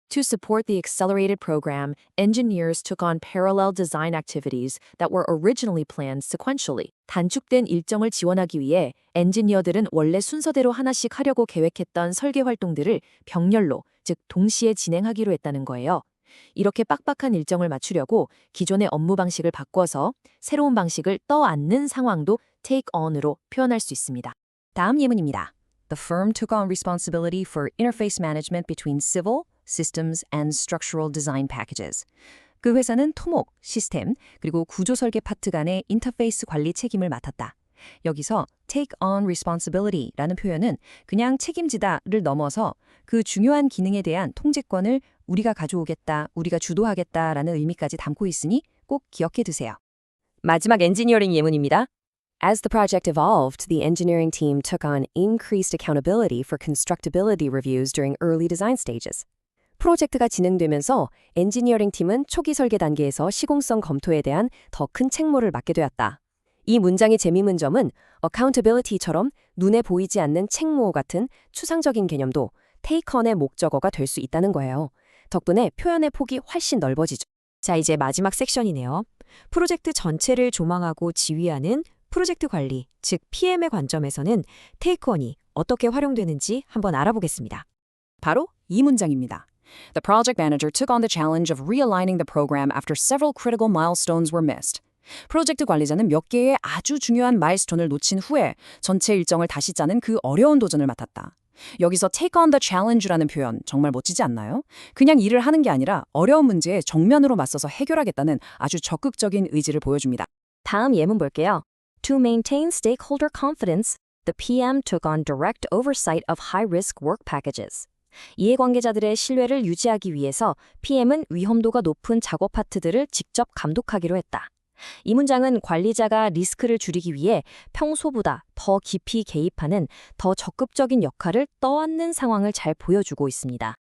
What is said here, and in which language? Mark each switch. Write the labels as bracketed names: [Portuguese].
[English] To support the accelerated program, engineers took on parallel design activities that were originally planned sequentially. [Korean] 단축된 일정을 지원하기 위해 엔지니어들은 원래 순서대로 하나씩 하려고 계획했던 설계 활동들을 병렬로, 즉 동시에 진행하기로 했다는 거예요. 이렇게 빡빡한 일정을 맞추려고 기존의 업무 방식을 바꿔서 새로운 방식을 떠안는 상황도 take on으로 표현할 수 있습니다. 다음 예문입니다. [English] The firm took on responsibility for interface management between civil, systems, and structural design packages. [Korean] 그 회사는 토목, 시스템, 그리고 구조 설계 파트 간의 인터페이스 관리 책임을 맡았다. 여기서 [English] take on responsibility [Korean] 라는 표현은 그냥 책임지다를 넘어서 그 중요한 기능에 대한 통제권을 우리가 가져오겠다, 우리가 주도하겠다라는 의미까지 담고 있으니 꼭 기억해 두세요. 마지막 엔지니어링 예문입니다. [English] As the project evolved, the engineering team took on increased accountability for constructability reviews during early design stages. [Korean] 프로젝트가 진행되면서 엔지니어링 팀은 초기 설계 단계에서 시공성 검토에 대한 더 큰 책무를 맡게 되었다. 이 문장의 재미있는 점은 accountability처럼 눈에 보이지 않는 책무 같은 추상적인 개념도 take on의 목적어가 될 수 있다는 거예요. 덕분에 표현의 폭이 훨씬 넓어지죠. 자, 이제 마지막 섹션이네요. 프로젝트 전체를 조망하고 지휘하는 프로젝트 관리, 즉 PM의 관점에서는 take on이 어떻게 활용되는지 한번 알아보겠습니다. 바로 이 문장입니다. [English] The project manager took on the challenge of realigning the program after several critical milestones were missed. [Korean] 프로젝트 관리자는 몇 개의 아주 중요한 마일스톤을 놓친 후에 전체 일정을 다시 짜는 그 어려운 도전을 맡았다. 여기서 [English] take on the challenge [Korean] 라는 표현 정말 멋지지 않나요? 그냥 일을 하는 게 아니라 어려운 문제에 정면으로 맞서서 해결하겠다는 아주 적극적인 의지를 보여줍니다. 다음 예문 볼게요. [English] To maintain stakeholder confidence, the PM took on direct oversight of high-risk work packages. [Korean] 이해관계자들의 신뢰를 유지하기 위해서 PM은 위험도가 높은 작업 파트들을 직접 감독하기로 했다. 이 문장은 관리자가 리스크를 줄이기 위해 평소보다 더 깊이 개입하는 더 적극적인 역할을 떠안는 상황을 잘 보여주고 있습니다.